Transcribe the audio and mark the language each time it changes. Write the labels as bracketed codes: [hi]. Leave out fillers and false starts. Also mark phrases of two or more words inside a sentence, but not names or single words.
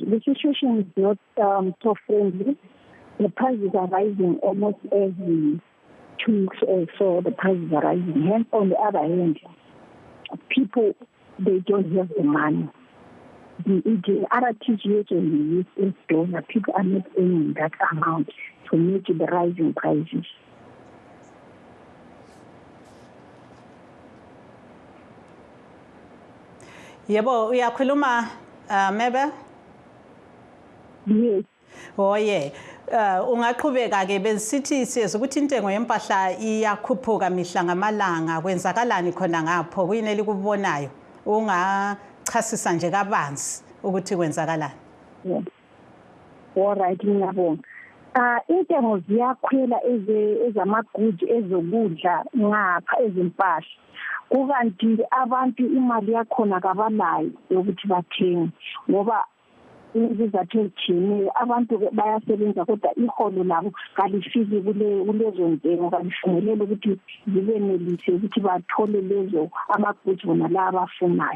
[en] The situation is not so friendly. The prices are rising almost every 2 weeks or so. The prices are rising. Hence, on the other hand, people, they don't have the money. The RTGS and the US dollar, people are not earning that amount to meet the rising prices. [nd] Yebo, uyakhuluma Mebe? [en] Yes. Oh yeah. [nd] Ungaqhubeka ke besithi siyazi ukuthi intengo yempahla iyakhuphuka mihla ngamalanga, kwenzakalani khona ngapho kuyini elikubonayo ungachasisa nje kabanzi ukuthi kwenzakalani? [en] Yeah. All right, [nd] ngiyabonga. Intengo ziyakhwela ezamagudi ezokudla ngapha ezimpahla. Kukanti abantu imali yakhona kabanayo yokuthi bathenge ngoba izizathu ezithile abantu bayasebenza kodwa iholo labo kalifiki kulezo ntengo, kalifinyelele ukuthi zibenelise ukuthi bathole lezo amagudi bona la abafunayo.